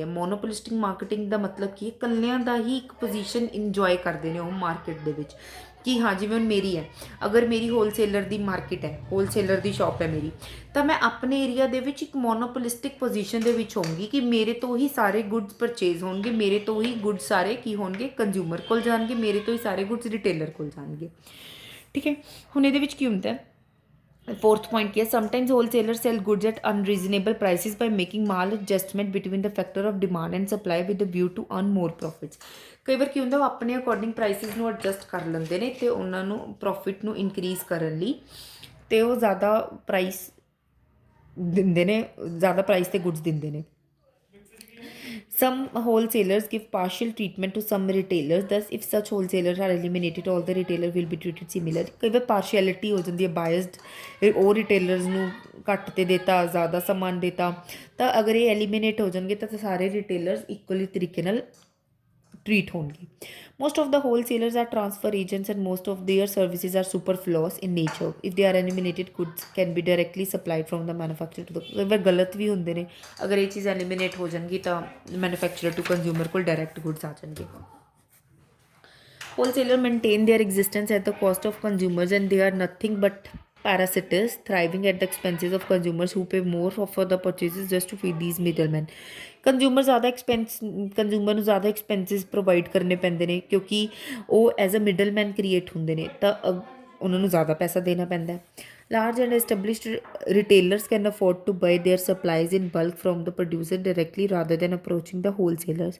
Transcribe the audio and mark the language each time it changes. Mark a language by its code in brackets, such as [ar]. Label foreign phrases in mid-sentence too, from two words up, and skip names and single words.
[en] monopolistic marketing [pa] ਦਾ ਮਤਲਬ ਕੀ ਹੈ, ਇਕੱਲਿਆਂ ਦਾ ਹੀ ਇੱਕ ਪੋਜੀਸ਼ਨ ਇੰਜੋਏ ਕਰਦੇ ਨੇ ਉਹ ਮਾਰਕੀਟ ਦੇ ਵਿੱਚ ਕਿ ਹਾਂ ਜਿਵੇਂ ਹੁਣ ਮੇਰੀ ਹੈ, ਅਗਰ ਮੇਰੀ ਹੋਲਸੇਲਰ ਦੀ ਮਾਰਕੀਟ ਹੈ, ਹੋਲਸੇਲਰ ਦੀ ਸ਼ਾਪ ਹੈ ਮੇਰੀ, ਤਾਂ ਮੈਂ ਆਪਣੇ ਏਰੀਆ ਦੇ ਵਿੱਚ ਇੱਕ [en] monopolistic position [pa] ਦੇ ਵਿੱਚ ਹੋਊਂਗੀ ਕਿ ਮੇਰੇ ਤੋਂ ਹੀ ਸਾਰੇ [en] goods purchase [pa] ਹੋਣਗੇ, ਮੇਰੇ ਤੋਂ ਹੀ ਗੁੱਡਸ ਸਾਰੇ ਕੀ ਹੋਣਗੇ, ਕੰਜ਼ਿਊਮਰ ਕੋਲ ਜਾਣਗੇ, ਮੇਰੇ ਤੋਂ ਹੀ ਸਾਰੇ [en] goods retailer [pa] ਕੋਲ ਜਾਣਗੇ। ਠੀਕ ਹੈ, ਹੁਣ ਇਹਦੇ ਵਿੱਚ ਕੀ ਹੁੰਦਾ ਹੈ, [en] fourth point [pa] ਕੀ ਹੈ, [en] ਸਮਟਾਈਮਸ wholesalers sell goods at unreasonable prices by making mal adjustment between the factor of demand and supply with the view to earn more profits। [pa] ਕਈ ਵਾਰ ਕੀ ਹੁੰਦਾ, ਉਹ ਆਪਣੇ ਅਕੋਰਡਿੰਗ ਪ੍ਰਾਈਸਿਸ ਨੂੰ ਐਡਜਸਟ ਕਰ ਲੈਂਦੇ ਨੇ ਤੇ ਉਹਨਾਂ ਨੂੰ ਪ੍ਰੋਫਿਟ ਨੂੰ ਇਨਕਰੀਜ਼ ਕਰਨ ਲਈ ਤੇ ਉਹ ਜ਼ਿਆਦਾ ਪ੍ਰਾਈਸ ਦਿੰਦੇ ਨੇ, ਜ਼ਿਆਦਾ ਪ੍ਰਾਈਸ ਤੇ ਗੁੱਡਸ ਦਿੰਦੇ ਨੇ। [en] Some wholesalers give partial treatment to some retailers. Thus, if such wholesalers are eliminated, all the retailer will be treated similarly। [pa] ਕਈ ਵਾਰ ਪਾਰਸ਼ੈਲਿਟੀ ਹੋ ਜਾਂਦੀ ਹੈ, ਬਾਇਸਡ, ਉਹ ਰਿਟੇਲਰਸ ਨੂੰ ਘੱਟ ਤੇ ਦੇਤਾ, ਜ਼ਿਆਦਾ ਸਮਾਨ ਦੇਤਾ, ਤਾਂ ਅਗਰ ਇਹ ਐਲੀਮੀਨੇਟ ਹੋ ਜਾਣਗੇ ਤਾਂ ਸਾਰੇ ਰਿਟੇਲਰਸ ਇਕੁਅਲੀ ਤਰੀਕੇ ਨਾਲ ਟਰੀਟ ਹੋਣਗੇ। [en] Most of the wholesalers are transfer agents and most of their services are superfluous in nature। If they are eliminated, goods can be directly supplied from the manufacturer to the [pa] ਵह ਗਲਤ ਵੀ ਹੁੰਦੇ ਨੇ, ਅਗਰ ਇਹ ਚੀਜ਼ ਐਲੀਮੀਨੇਟ ਹੋ ਜਾਣਗੀ ਤਾਂ [en] manufacturer to consumer [pa] ਕੋਲ ਡਾਇਰੈਕਟ ਗੁੱਡਸ ਆ ਜਾਣਗੇ। [en] Wholesaler maintain their existence at the cost of consumers and they are nothing but parasites thriving at the expenses of consumers who pay more for the purchases just to feed these middlemen। [pa] ਕੰਜ਼ਿਊਮਰ ਜ਼ਿਆਦਾ ਕੰਜ਼ਿਊਮਰ ਨੂੰ ਜ਼ਿਆਦਾ ਐਕਸਪੈਂਸਿਸ ਪ੍ਰੋਵਾਈਡ ਕਰਨੇ ਪੈਂਦੇ ਨੇ ਕਿਉਂਕਿ ਉਹ [en] as a middleman [pa] ਕ੍ਰੀਏਟ ਹੁੰਦੇ ਨੇ, ਤਾਂ ਉਹਨਾਂ ਨੂੰ ਜ਼ਿਆਦਾ ਪੈਸਾ ਦੇਣਾ ਪੈਂਦਾ ਹੈ। [en] Large and established retailers can afford to buy their supplies in bulk from the producer directly rather than approaching the wholesalers.